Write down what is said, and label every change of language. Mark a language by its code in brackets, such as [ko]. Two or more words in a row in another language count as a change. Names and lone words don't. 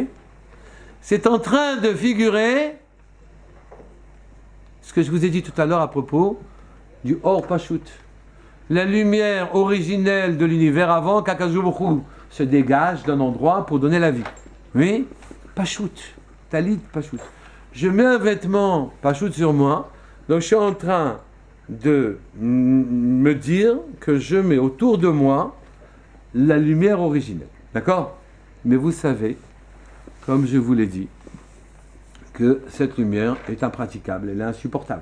[fr] C'est en train de figurer ce que je vous ai dit tout à l'heure à propos du [he] אור פשוט. [fr] La lumière originelle de l'univers avant qu' [he] הקדוש ברוך הוא [fr] se dégage d'un endroit pour donner la vie. Oui? [he] פשוט. טלית פשוט. [fr] Je mets un vêtement Pashut sur moi, donc je suis en train de me dire que je mets autour de moi la lumière originelle. D'accord? Mais vous savez, comme je vous l'ai dit, que cette lumière est impraticable, elle est insupportable.